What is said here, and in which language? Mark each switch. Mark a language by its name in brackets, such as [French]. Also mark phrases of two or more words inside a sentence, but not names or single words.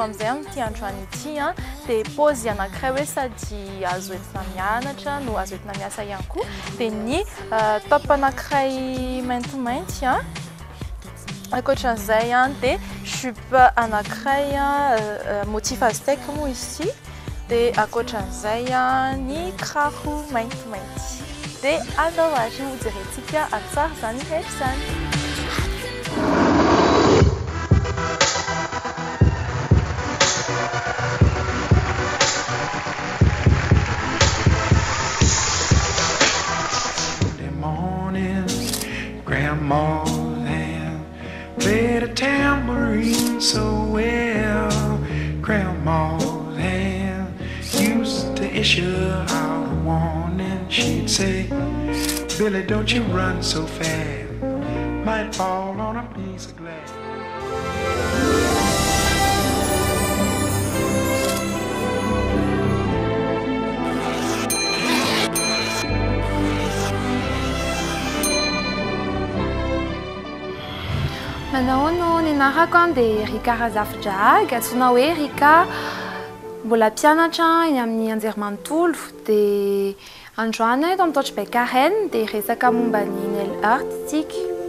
[Malagasy] amin'izay amin'ity androany ity dia paozy anankiray hoe sady azo entina mianatra no azo entina miasa ihany koa dia ny top anankiray maintimainty ankoatran'izay dia jupe anankiray [French] motif aztec [Malagasy] moa izy dia ankoatran'izay ny kiraro maintimainty dia alao azy ho jerentsika atsara zany rehetra zany. [English] Grandma's hand played a tambourine so well. Grandma's hand used to issue out a warning. She'd say, Billy, don't you run so fast, might fall on a piece of glass. [Malagasy] Manao no ninarako dia Rika Razafidrag, antsoina hoe Rika, mbola mpianatra eny amin'ny anjerimanontolo dia androany eto amin'ny Torchbeck-Carène dia resaka momba ny [English] nail art [Malagasy] itsika.